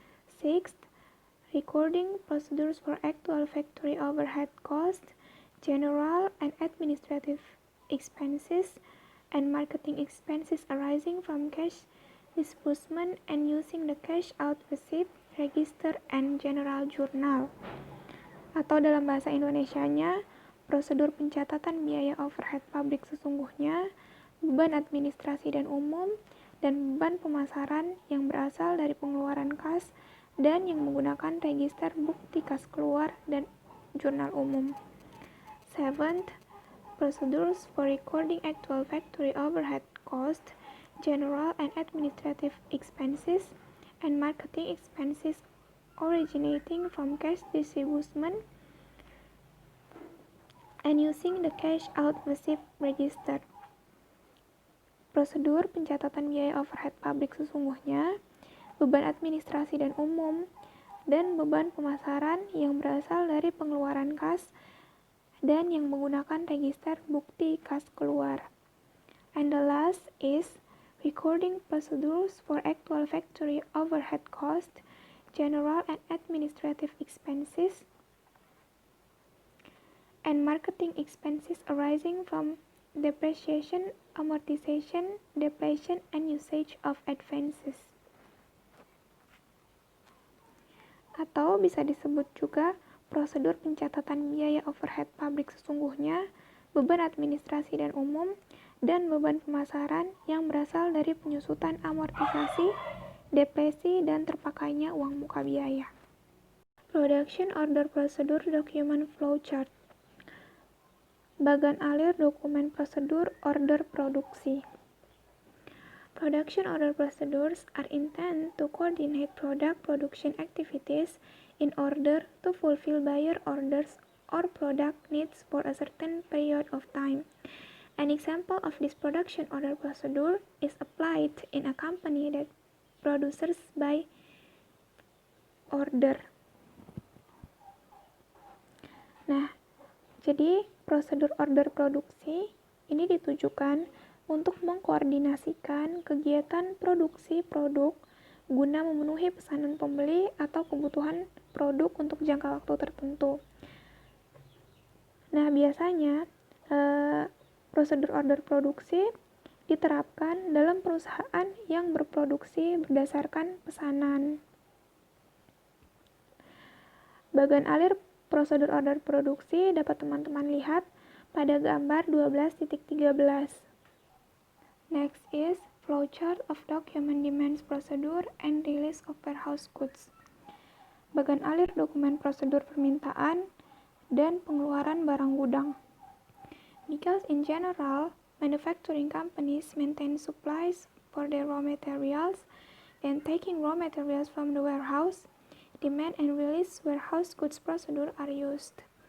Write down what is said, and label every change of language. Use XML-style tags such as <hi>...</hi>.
<en>Sixth, recording procedures for actual factory overhead costs, general and administrative expenses, and marketing expenses arising from cash disbursement and using the cash out receipt, register, and general journal.</en> <id>Atau dalam bahasa Indonesianya, prosedur pencatatan biaya overhead pabrik sesungguhnya, beban administrasi dan umum, dan beban pemasaran yang berasal dari pengeluaran kas dan yang menggunakan register bukti kas keluar dan jurnal umum.</id> <en>Seventh, procedures for recording actual factory overhead cost, general and administrative expenses, and marketing expenses originating from cash disbursement and using the cash out receipt register.</en> <id>Prosedur pencatatan biaya overhead pabrik sesungguhnya, beban administrasi dan umum, dan beban pemasaran yang berasal dari pengeluaran kas dan yang menggunakan register bukti kas keluar.</id> <en>And the last is recording procedures for actual factory overhead cost, general and administrative expenses, and marketing expenses arising from depreciation, amortization, depletion, and usage of advances.</en> <id>Atau bisa disebut juga prosedur pencatatan biaya overhead pabrik sesungguhnya, beban administrasi dan umum, dan beban pemasaran yang berasal dari penyusutan amortisasi, depresi, dan terpakainya uang muka biaya.</id> <en>Production Order Procedure Document Flowchart.</en> <id>Bagan alir dokumen prosedur order produksi.</id> <en>Production order procedures are intended to coordinate product production activities in order to fulfill buyer orders or product needs for a certain period of time. An example of this production order procedure is applied in a company that produces by order.</en> <id>Nah, jadi prosedur order produksi ini ditujukan untuk mengkoordinasikan kegiatan produksi produk guna memenuhi pesanan pembeli atau kebutuhan produk untuk jangka waktu tertentu. Nah, biasanya prosedur order produksi diterapkan dalam perusahaan yang berproduksi berdasarkan pesanan. Bagan alir prosedur order produksi dapat teman-teman lihat pada gambar 12.13.</id> <en>Next is flowchart of document demands procedure and release of warehouse goods.</en> <id>Bagan alir dokumen prosedur permintaan dan pengeluaran barang gudang.</id> <en>Because in general, manufacturing companies maintain supplies for their raw materials and taking raw materials from the warehouse, demand and release warehouse goods procedure are used.</en>